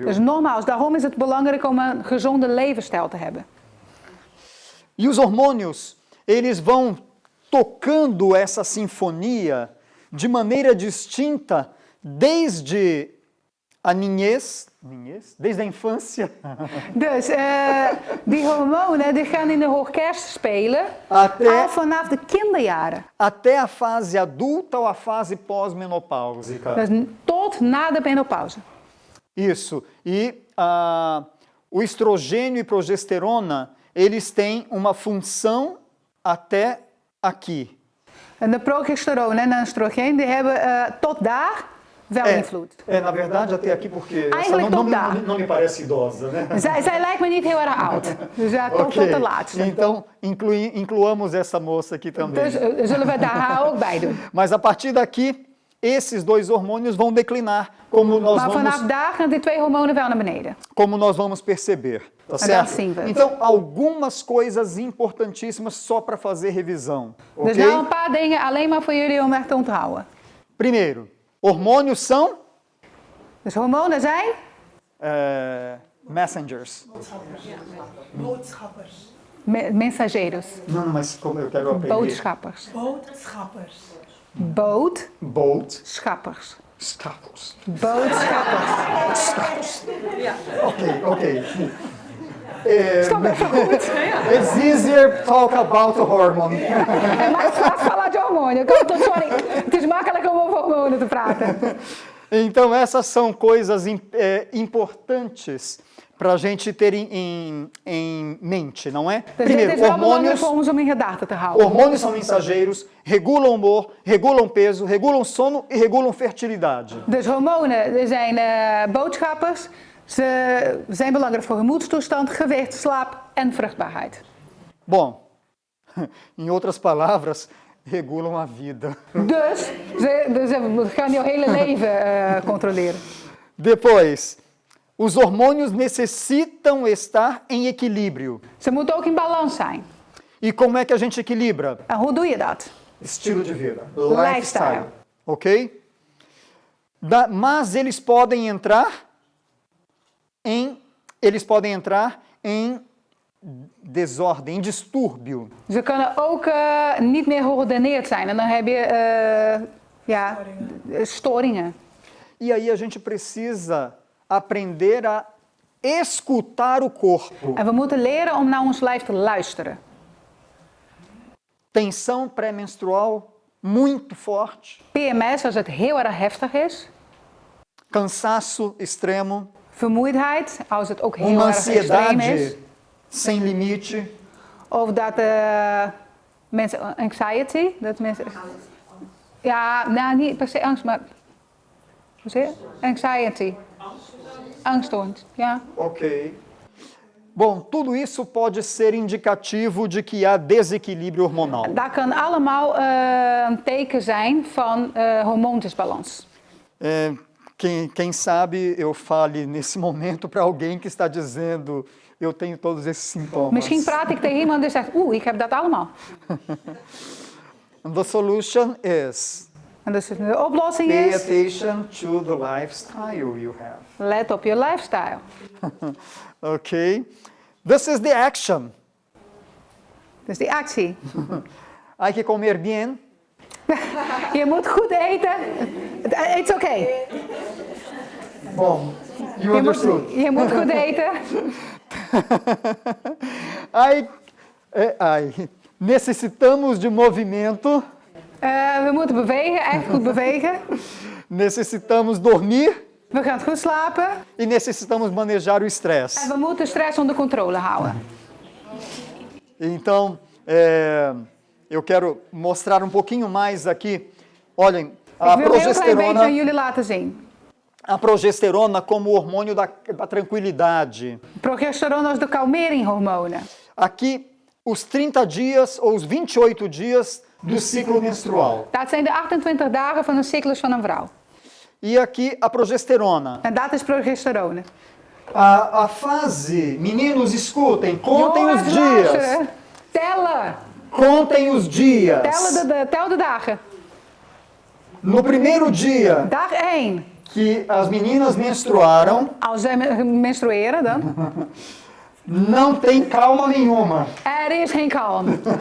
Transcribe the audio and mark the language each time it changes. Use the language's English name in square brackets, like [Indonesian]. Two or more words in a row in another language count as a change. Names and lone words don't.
[Dutch] Dus nogmaals, daarom is het belangrijk om een gezonde levensstijl te hebben. [Portuguese] E os hormônios, eles vão tocando essa sinfonia de maneira distinta desde a niñez, desde a infância, [Dutch] Dus die hormonen die gaan in de orkest spelen [Portuguese] Até- [Dutch] al vanaf de kinderjaren. [Portuguese] até a fase adulta ou a fase pós-menopáusica. [Dutch] Dus tot na de menopauze. [Portuguese] Isso. E o estrogênio e progesterona, eles têm uma função até aqui. [Dutch] En de progesteroon en de oestrogeen die hebben tot daar wel invloed. [Portuguese] Na verdade, até aqui, porque [Dutch] Eigenlijk tot daar. [Portuguese] não me parece idosa, né? [Dutch] Zij lijkt me niet heel erg oud. Dus ja, tot de laatste. [Portuguese] Então, incluamos essa moça aqui também. [Dutch] Dus zullen we daar haar ook bij doen. [Portuguese] Mas a partir daqui, esses dois hormônios vão declinar, [Dutch] Maar vanaf daar gaan die twee hormonen wel naar beneden. [Portuguese] como nós vamos perceber. Tá [Dutch] dan [Portuguese] certo? [Dutch] zien we het. [Portuguese] Então, algumas coisas importantíssimas só para fazer revisão. [Dutch] Dus Ok? nou een paar dingen alleen maar voor jullie om echt te onthouden. [Portuguese] Primeiro, hormônios são [Dutch] Dus hormonen zijn messengers. Boodschappers. [Portuguese] mensageiros, Não, mas como eu quero aprender. [Dutch] boodschappers. Boodschappers. Boodschappers. Status. Boodschappers. Ok. Stop even goed. [English] It's easier talk about hormone. [Dutch] En maar straks [Portuguese] falar de [Dutch] hormonen. Sorry, het is makkelijker om over hormonen te praten. [Portuguese] Então, essas são coisas importantes para a gente ter em mente, não é? [Dutch] Dus dit is wel belangrijk [Portuguese] hormônios, [Dutch] voor ons om in gedachten te houden. [Portuguese] hormônios são mensageiros, regulam humor, regulam peso, regulam sono e regulam fertilidade. [Dutch] Dus hormonen zijn boodschappers. Ze zijn belangrijk voor gemoedstoestand, gewicht, slaap en vruchtbaarheid. [Portuguese] Bom, em outras palavras, regulam a vida. [Dutch] Dus ze gaan jouw hele leven controleren. [Portuguese] Depois, os hormônios necessitam estar em equilíbrio. [Dutch] Ze moeten ook in balans zijn. [Portuguese] E como é que a gente equilibra? [Dutch] En hoe doe je dat? [Portuguese] Estilo de vida. [Dutch] Lifestyle. Ok? [Portuguese] Mas eles podem entrar em desordem, em distúrbio. [Dutch] Ze kunnen ook niet meer geordineerd zijn. En dan heb je storingen. [Portuguese] E aí a gente precisa aprender a escutar o corpo. [Dutch] En we moeten leren om naar ons lijf te luisteren. [Portuguese] Tensão pré-menstrual muito forte. [Dutch] PMS, als het heel erg heftig is. [Portuguese] Cansaço extremo. [Dutch] vermoeidheid, als het ook heel [Portuguese] uma [Dutch] erg extreem is. [Portuguese] ansiedade sem limite, [Dutch] Of dat mensen anxiety, dat mensen... Ja, nou niet per se angst, maar... Hoe zeg je? Anxiety. Angststoornis, ja. ok. [Portuguese] Bom, tudo isso pode ser indicativo de que há desequilíbrio hormonal. [Dutch] Dat kan allemaal een teken zijn van hormoondisbalans. [Portuguese] Quem sabe eu fale nesse momento para alguém que está dizendo eu tenho todos esses sintomas. [Dutch] Misschien praat ik tegen iemand die zegt, ik heb dat allemaal. [English] The solution is [Dutch] En dus de oplossing [English] pay [Dutch] is, [English] attention to the lifestyle you have. [Dutch] let op je lifestyle. [English] Ok? This is the action. [Dutch] Dus die actie. [Spanish] Hay que comer bien. [Dutch] Je moet goed eten. [English] It's okay. Bom, you understood. [Dutch] Je moet goed eten. [Portuguese] Necessitamos de movimento. [Dutch] We moeten bewegen, echt goed bewegen. [Portuguese] Necessitamos dormir. [Dutch] We gaan goed slapen. [Portuguese] E necessitamos manejar o [Dutch] En [Portuguese] estresse. [Dutch] we moeten stress onder controle houden. [Portuguese] Então, eu quero mostrar um pouquinho mais aqui. Olhem, a [Dutch] Ik wil een heel klein beetje aan [Portuguese] progesterona, [Dutch] jullie laten zien. [Portuguese] a progesterona como hormônio da tranquilidade. [Dutch] Progesteron is de kalmeringshormonen. [Portuguese] Aqui, os 30 dias ou os 28 dias do ciclo menstrual. [Dutch] Dat zijn de 28 dagen van een cyclus van een vrouw. [Portuguese] E aqui a progesterona. [Dutch] En dat is progesterone. [Portuguese] A fase, meninos, escutem, contem os [Dutch] Jongens, [Portuguese] dias. [Dutch] luisteren. Tellen. [Portuguese] Contem os dias. [Dutch] Tel de dagen. [Portuguese] No primeiro dia [Dutch] Dag 1. [Portuguese] que as meninas menstruaram, [Dutch] Als zij menstrueren dan. [Portuguese] não tem calma nenhuma. [Dutch] Er is geen kalm.